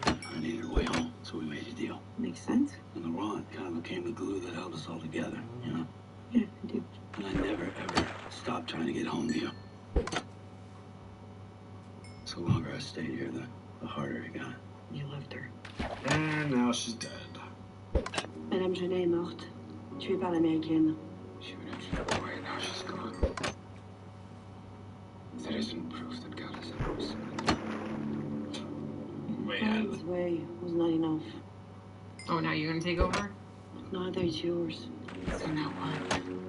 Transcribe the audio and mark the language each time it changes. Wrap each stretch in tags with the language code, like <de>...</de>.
<en>I needed a way home, so we made a deal. Makes sense. And the rod kind of became the glue that held us all together, you know? Yeah, I do. And I never, ever stopped trying to get home to you. So the longer I stayed here, the harder it got. You loved her. And now she's dead.</en> <fr>Madame Genet est morte, tuée par l'américaine.</fr> <en>She would have flew away, now she's gone. That isn't proof that God is at us. God's way was not enough. Oh, now you're gonna take over? Neither is yours. So now what?</en>